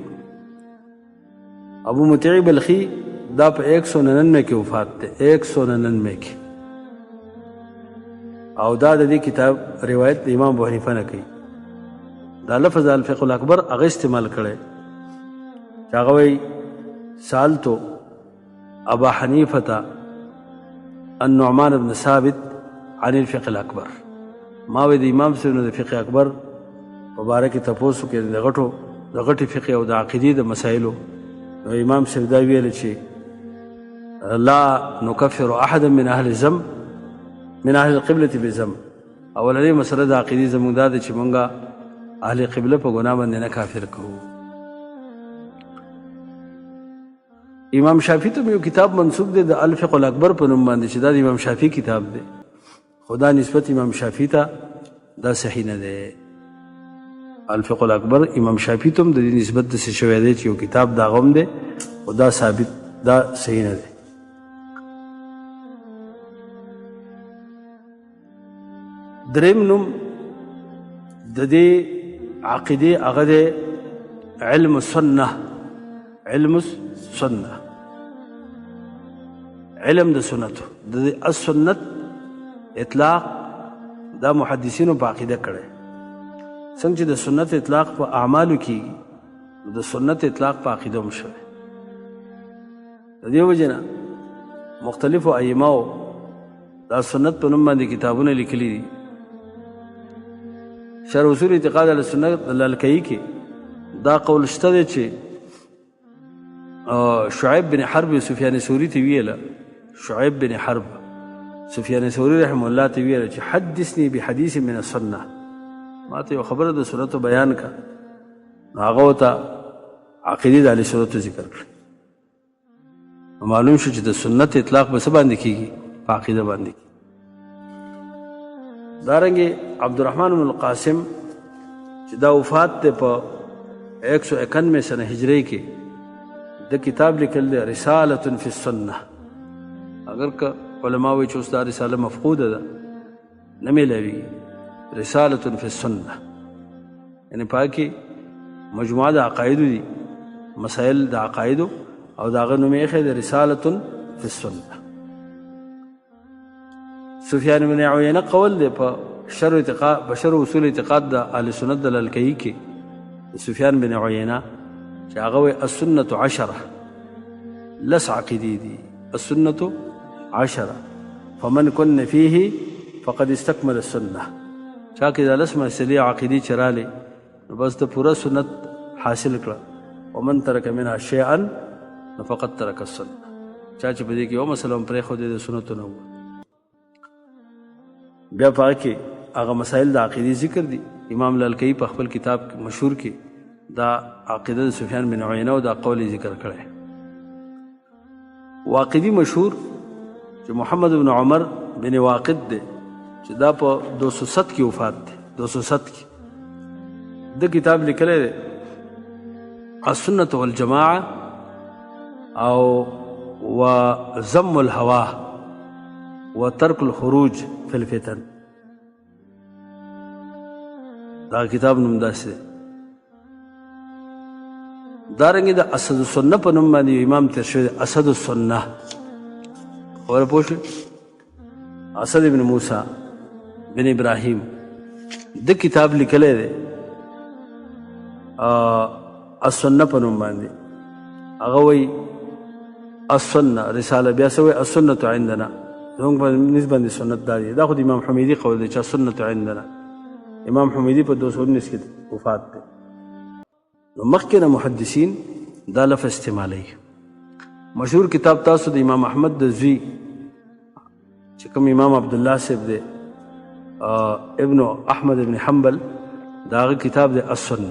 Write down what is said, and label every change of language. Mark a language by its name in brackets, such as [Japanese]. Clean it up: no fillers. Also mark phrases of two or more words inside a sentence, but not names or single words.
[Pashto] ابو مطیع بلخي دا په 199 کې وفات دی، 199 کې. او دا د دې کتاب روایت د امام ابو حنیفه نه کوي. دا لفظ الفقه الاکبر هغه استعمال کړی چې هغه وایي [Arabic] سالتو ابا حنیفه النعمان بن ثابت عن الفقه الاکبر. [Pashto] ما وی د امام صاحب د فقه اکبر په باره کې تپوس کې د غټو د غټې فقه او د عقیدې د مسایلو امام صاحب دا ویل چې [Arabic] لا نکفر احدا من اهل الذنب من اهل القبلة بذنب. [Pashto] اولنۍ مسله د عقیدې زموږ دا ده چې مونږه اهل قبله په ګناه باندې نه کافر کوو. امام شافعي ته یو کتاب منسوب دی د الفقه الاکبر په نوم باندې چې دا د امام شافعي کتاب دی، خدا نسبت امام شافعي ته دا صحیح نه دی. الفقه الاکبر امام شافعي ته هم د دې نسبت داسې شوی دی چې یو کتاب د هغه هم دی، خو دا ثابت دا صحیح نه دی. دریم نوم د دې عقیدې هغه دی علم السنه. [Arabic] علم السنه، [Pashto] علم د سنتو. د السنت اطلاق دا محدثینو په عقیده کړی، څنګه چې د سنت اطلاق په اعمالو کېږي د سنت اطلاق په عقیده هم شوی. د دې وجې نه مختلفو ائمهو دا سنت په نوم باندې کتابونه لیکلي دي. شرح اصول اعتقاد اهل سنت د لالکایي کې دا قول شته دی چې شعیب بن حرب سفیان ثوری ته ویله، شعیب بن حرب سفیان ثوری [Arabic] رحمه الله [Pashto] ته ویله چې [Arabic] حدثني بحدیث من السنه، [Pashto] ما ته یو خبره د سنتو بیان کا. هغه ورته عقیدې د اهل سنتو ذکر کړي. معلوم شو چې د سنت اطلاق به څه باندې کېږي؟ په عقیده باندې. دارنګې عبدالرحمن بن القاسم چې دا وفات دی په 191 سنه هجری کې، د کتاب لیکل دی رسالة فی السنه. اگر که علما وایي چې اوس دا رساله مفقوده ده نه میلاویږي. رسالة فی السنه یعنې په هغه کې مجموعه د عقایدو دي، مسایل د عقایدو، او د هغه نوم یې ایښی دی رسالة فی السنه. سفیان بن عیینه قول دی په شرح اصول اعتقاد د اهل سنت د لالکایي کې د سفیان بن عیینه چې هغه وایي السنة 10 لس عقیدې دي. [Arabic] السنة 10 فمن کن فیه فقد استکمل السنه. [Pashto] چا کې دا لس مسلې عقیدې چې رالې نو بس د پوره سنت حاصل کړه. [Arabic] ومن ترک منها شیئا فقد ترک السنه. [Pashto] چا چې په دې کې یو مسله هم پرېښودې د سنتو نه وه. بیا په هغه کې هغه مسایل د عقیدې ذکر دي. امام لالکایي په خپل کتاب مشهور کې دا عقیده د سفیان بن عیینه او دا قول ذکر کړی. واقدي مشهور چې محمد بن عمر بن واقد دی چې دا په 207 کې وفات دی. 207 کې د کتاب لیکلی دی السنة والجماعة او وضم الهوى وترك الخروج في الفتن. دا کتاب نوم داسې دی. دارنګې د اسد السنه په نوم باندې امام تیر شوی دی، اسد السنه. خبره پوه شوې؟ اسد بن موسی بن ابراهیم د کتاب لیکلی دی السنه په نوم باندې. هغه وایي السنه رساله، بیا څه وایي [Arabic] السنة عندنا. [Pashto] زموږ په نسبت باندې سنت دا دی. دا خو د امام حمیدي قول دی چې [Arabic] السنة عندنا. [Pashto] امام حمیدي په 219 کې وفات دی. نو مخکې نه محدثین دا لفظ استعمالوي. مشهور کتاب تاسو د امام احمد د زوی چې کوم امام عبدالله صاحب دی ابن احمد ابن حنبل، دا هغه کتاب دی السنه.